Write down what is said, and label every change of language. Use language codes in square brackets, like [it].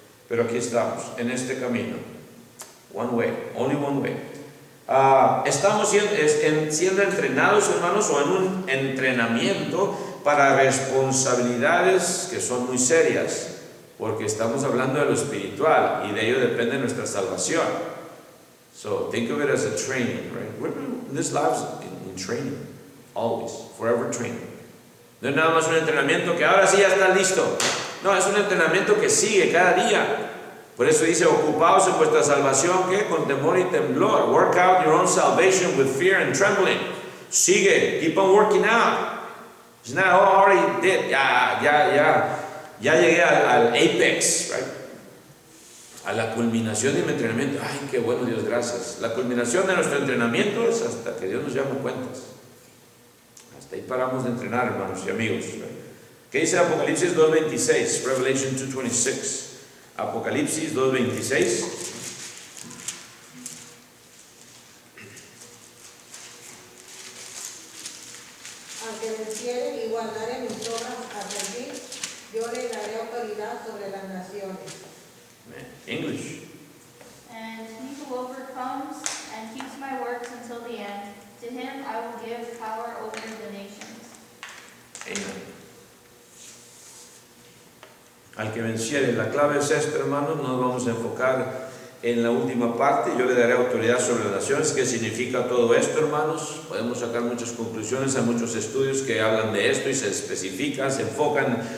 [es] Pero aquí estamos, en este camino. [en] One way, only one way. [es] Estamos siendo entrenados, hermanos, o en un entrenamiento para responsabilidades que son muy serias, porque estamos hablando de lo espiritual y de ello depende nuestra salvación. [en] So think of it as a training, right? This life is in training, always, forever training. [es] No es nada más un entrenamiento que ahora sí ya está listo. No, es un entrenamiento que sigue cada día. Por eso dice, ocupaos en vuestra salvación, ¿qué? Con temor y temblor. [en] Work out your own salvation with fear and trembling. [es] Sigue, [en] keep on working out. It's not, oh, I already did. [es] Ya llegué al apex, [en] right? [es] A la culminación de mi entrenamiento. Ay, qué bueno, Dios, gracias. La culminación de nuestro entrenamiento es hasta que Dios nos llame cuentas. Hasta ahí paramos de entrenar, hermanos y amigos. ¿Qué dice Apocalipsis 2.26? Revelation 2.26. Apocalipsis 2.26. Aunque venciere y guardare mis obras hasta el fin, yo le daré autoridad sobre las naciones. [en] English. And he who overcomes and keeps my works until the end, to him I will give power over the nations. Amen. [es] Al que venciere, la clave es esto, hermanos. Nos vamos a enfocar en la última parte. Yo le daré autoridad sobre las naciones. ¿Qué significa todo esto, hermanos? Podemos sacar muchas conclusiones. Hay muchos estudios que hablan de esto y se especifican, se enfocan.